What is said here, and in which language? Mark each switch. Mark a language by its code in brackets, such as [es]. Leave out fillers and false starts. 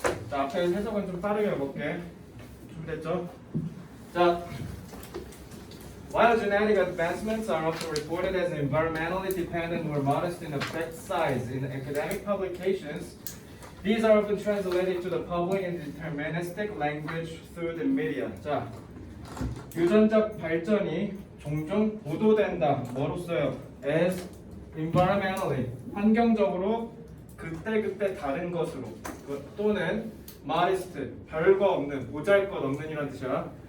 [ko] 자, 앞에 해석은 좀 빠르게 해볼게. 준비됐죠? [en] 자, while genetic advancements are often reported as environmentally dependent or modest in effect size in academic publications, these are often translated to the public in deterministic language through the media. [ko] 자, 유전적 발전이 종종 보도된다. 뭐로써요? [en] As environmentally, [ko] 환경적으로 그때그때 다른 것으로 또는 modest, 별거 없는, 보잘것없는 이란 뜻이야.